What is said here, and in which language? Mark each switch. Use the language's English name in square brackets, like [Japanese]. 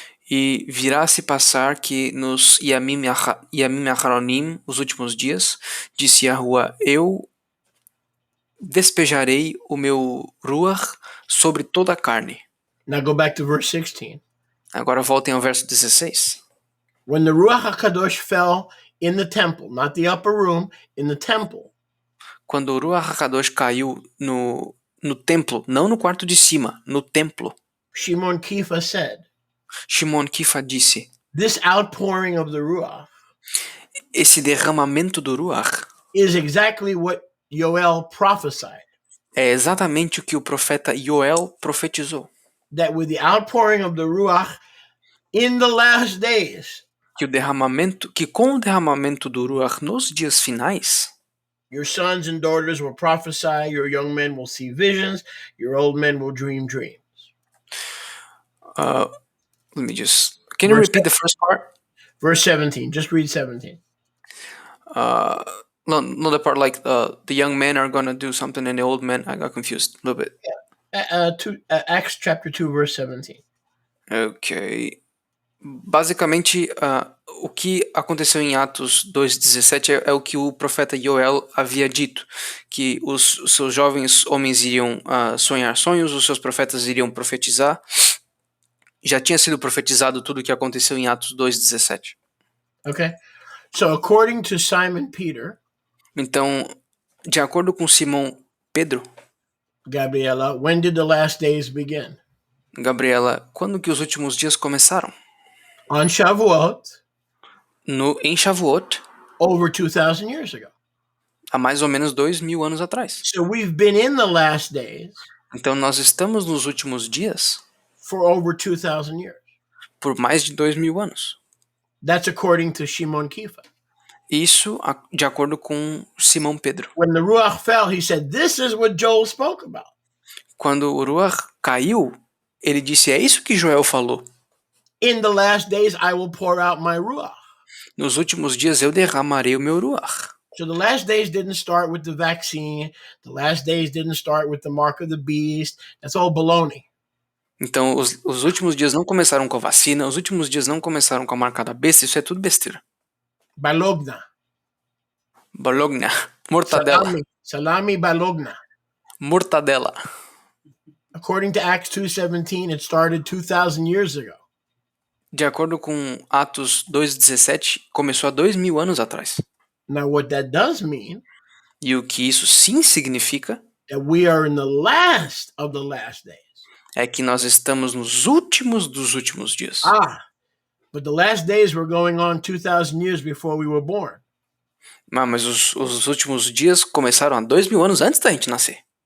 [Portuguese] E virá se passar que nos Yamim Acharonim, os últimos dias, disse Yahuwah, eu despejarei o meu Ruach sobre toda a carne. [English] Now go back to verse 16. [Portuguese] Agora voltem ao verso 16. [English] When the Ruach HaKadosh fell in the temple, not the upper room, in the temple, [Portuguese] Quando o Ruach HaKadosh caiu no templo, não no quarto de cima, no templo, [English] Shimon Kepha said, [Portuguese] Shimon Kefa disse, [English] this outpouring of the Ruach [Portuguese] esse derramamento do Ruach [English] is exactly what Yoel prophesied. [Portuguese] é exatamente o que o profeta Yoel profetizou. [English] That with the outpouring of the Ruach in the last days, [Portuguese] Que com o derramamento do Ruach nos dias finais, [English] your sons and daughters will prophesy, your young men will see visions, your old men will dream dreams. let me just, can you repeat the first part? Verse 17, just read 17. No, the part like the young men are going to do something and the old men, I got confused a little bit. Acts chapter 2, verse 17. Ok. [Portuguese] Basicamente, o que aconteceu em Atos 2,17 é o que o profeta Yoel havia dito, que os seus jovens homens iriam sonhar sonhos, os seus profetas iriam profetizar. Já tinha sido profetizado tudo o que aconteceu em Atos 2,17. [English] Okay. So according to Simon Peter, [Portuguese] Então, de acordo com Simão Pedro, [English] Gabriela, when did the last days begin? [Portuguese] Gabriela, quando que os últimos dias começaram? [English] On Shavuot, [Portuguese] Em Shavuot, [English] over 2,000 years ago. [Portuguese] há mais ou menos 2.000 anos atrás. [English] So we've been in the last days [Portuguese] Então, nós estamos nos últimos dias [English] for over 2,000 years. [Portuguese] por mais de 2000 anos. [English] That's according to Shimon Kifa. [Portuguese] Isso de acordo com Simão Pedro. [English] When the Ruach fell, he said, this is what Joel spoke about. [Portuguese] Quando o Ruach caiu, ele disse, é isso que Joel falou. [English] In the last days, I will pour out my Ruach. [Portuguese] Nos últimos dias eu derramarei o meu Ruach. [English] So the last days didn't start with the vaccine. The last days didn't start with the mark of the beast. That's all baloney. [Portuguese] Então, os últimos dias não começaram com a vacina, os últimos dias não começaram com a marca da besta, isso é tudo besteira. [English] Balogna. Bologna. Mortadela. Salami balogna. [Portuguese] Mortadela. [English] According to Acts 2:17, it started 2,000 years ago. [Portuguese] De acordo com Atos 2,17, começou há 2000 anos atrás. [English] Now, what that does mean [Portuguese] E o que isso sim significa [English] that we are in the last of the last days. [Portuguese] é que nós estamos nos últimos dos últimos dias. [English] But the last days were going on 2,000 years before we were born. [Portuguese] Mas os últimos dias começaram há 2000 anos antes da gente nascer.